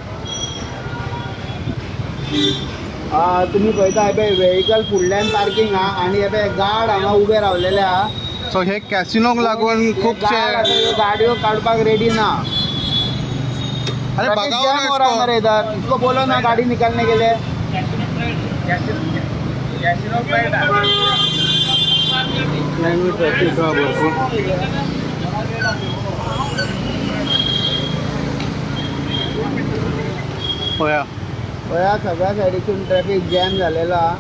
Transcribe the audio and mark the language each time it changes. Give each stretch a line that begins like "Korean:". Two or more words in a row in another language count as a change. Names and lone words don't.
Konkani: तुम्ही पळयता हे पळय व्हेकल फुडल्यान पार्किंग आहा आनी हे पळय गार्ड हांगा उबे रावलेले आहा. सो हे कॅसिनोक लागून खुबशे गाडयो काडपाक रेडी ना.
Marathi: अरे बघावं
Hindi: इधर इसको बोलो ना गाड़ी निकालने के लिए.
Konkani: ट्रॅफिक हा भरपूर. पळया पळया सगळ्या सायडीसून
English: traffic jam
Konkani: झालेला.